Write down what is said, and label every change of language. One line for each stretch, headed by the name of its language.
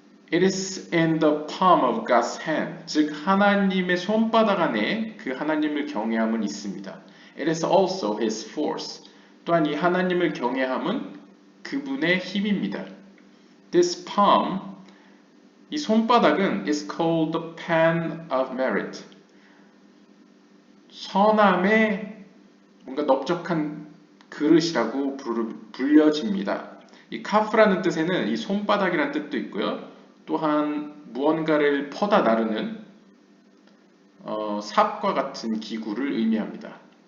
English: It is in the palm of God's hand.
Korean: 즉 하나님의 손바닥 안에 그 하나님을 경외함은 있습니다.
English: It is also His force.
Korean: 또한 이 하나님을 경외함은 그분의 힘입니다.
English: This palm,
Korean: 이 손바닥은
English: is called the pan of merit.
Korean: 선함의 뭔가 넓적한 그릇이라고 불려집니다. 이 카프라는 뜻에는 이 손바닥이라는 뜻도 있고요. 또한 무언가를 퍼다 나르는 삽과 같은 기구를 의미합니다.